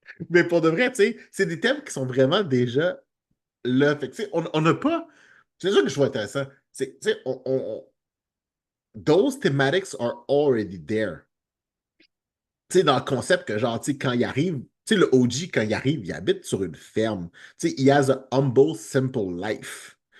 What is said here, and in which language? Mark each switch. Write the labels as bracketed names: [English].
[French] Mais pour de vrai, tu sais, c'est des thèmes qui sont vraiment déjà là. Fait que, tu sais, on n'a pas. C'est ça que je trouve intéressant. C'est, tu sais, [English] those thematics are already there. [French] Tu sais, dans le concept que, genre, tu sais, quand il arrive, tu sais, le OG, quand il arrive, il habite sur une ferme. Tu sais, [English] he has a humble, simple life.